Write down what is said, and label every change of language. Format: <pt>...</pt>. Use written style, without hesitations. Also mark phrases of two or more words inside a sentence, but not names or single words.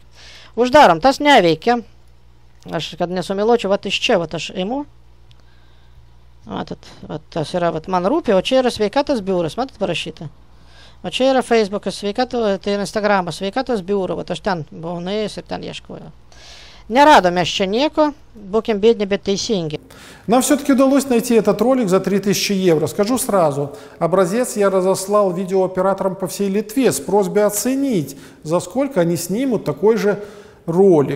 <lt>Uždarom, tas neveikia. Aš, kad nesumiluočiau, vat iš čia, vat aš imu. Matot, vat tas yra, vat Man rūpi, o čia yra sveikatos biuras, matot parašyta. O čia yra Facebookas, tai Instagramas, sveikatos biuro, vat aš ten buvau nuėjęs ir ten ieškojau. Не ще неко, будем бедны, bet тейсинги.</lt> <ru>Нам все-таки удалось найти этот ролик за 3000 евро. Скажу сразу, образец я разослал видеооператорам по всей Литве с просьбой оценить, за сколько они снимут такой же ролик.</ru>